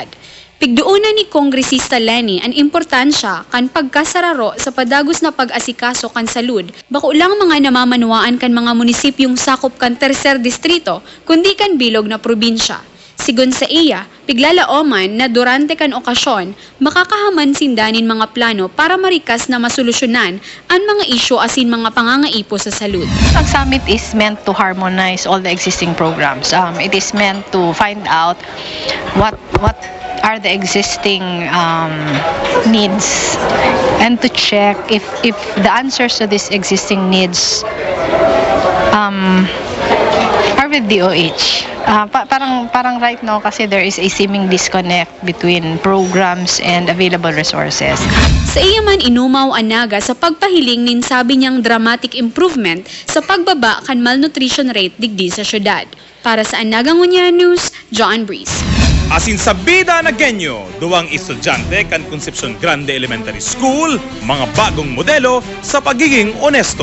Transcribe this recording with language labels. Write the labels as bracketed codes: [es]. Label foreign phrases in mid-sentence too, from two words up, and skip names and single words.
[bik] Pigduunan ni Kongresista Leni ang importansya kan pagkasararo sa padagos na pag-asikaso kan salud, bako lang mga namamanuaan kan mga munisipyong sakop kan tercer distrito, kundi kan bilog na probinsya. Sigon sa iya, piglalaoman na durante kan okasyon, makakahaman sindanin mga plano para marikas na masolusyonan ang mga isyu asin mga pangangaipo sa salud. [en] Ang summit is meant to harmonize all the existing programs. It is meant to find out what are the existing needs and to check if the answers to these existing needs are with DOH. Parang right now kasi there is a seeming disconnect between programs and available resources. [bik] Sa iya man inumaw ang Naga sa pagpahiling nin sabi niyang [en] dramatic improvement [bik] sa pagbaba kan [en] malnutrition rate [bik] digdi sa syudad. Para sa Naga Ngunyan News, John Breeze. Asin sa bida na genyo, duwang estudyante kan Concepcion Grande Elementary School, mga bagong modelo sa pagiging onesto.